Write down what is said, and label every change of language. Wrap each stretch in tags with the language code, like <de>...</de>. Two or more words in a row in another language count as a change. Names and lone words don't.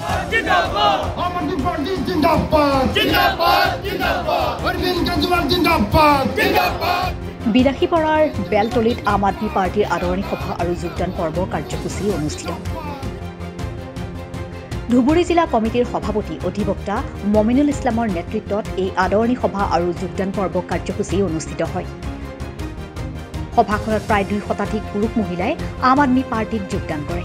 <hi>जिंदाबाद आम आदमी पार्टी जिंदाबाद जिंदाबाद जिंदाबाद अरविंद केजरीवाल जिंदाबाद जिंदाबाद</hi> <as>বিৰাশী পৰাৰ বেলতলিত আম আদমি পাৰ্টিৰ আদৰণি সভা আৰু যোগদান পৰ্ব কাৰ্যসূচী অনুষ্ঠিত। ধুবুৰী জিলা কমিটিৰ সভাপতি অধিবক্তা মমিনুল ইছলামৰ নেতৃত্বত এই আদৰণি সভা আৰু যোগদান পৰ্ব কাৰ্যসূচী অনুষ্ঠিত হয়। সভাখনত প্ৰায় 2 শতাধিক পুৰুষ মহিলাই আম আদমি পাৰ্টিত যোগদান কৰে।</as>